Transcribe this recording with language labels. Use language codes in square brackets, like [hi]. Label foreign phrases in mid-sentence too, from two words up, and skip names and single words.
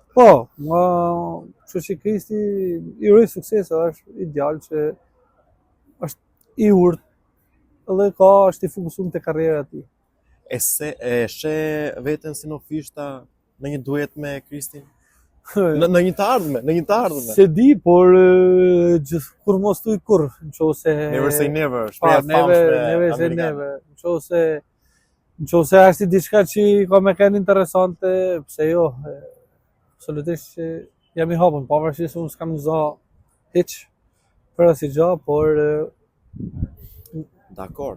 [sq] po, kështu që Kristi i uroj sukses, është ideal që është i urt edhe është i fokusuar te karriera e tij. E she veten si nofishta në një duet me Kristin? Në një të ardhme. Se di, por kur mos thuj kur, nëse [en] Never say never, [sq] shpreha famshme amerikane. Nëse është diçka që ka me kanë interesante, pse jo, absolutisht jam i hapur, pavarësisht unë s'kam za hiç për asnjë gjë, por Dakord.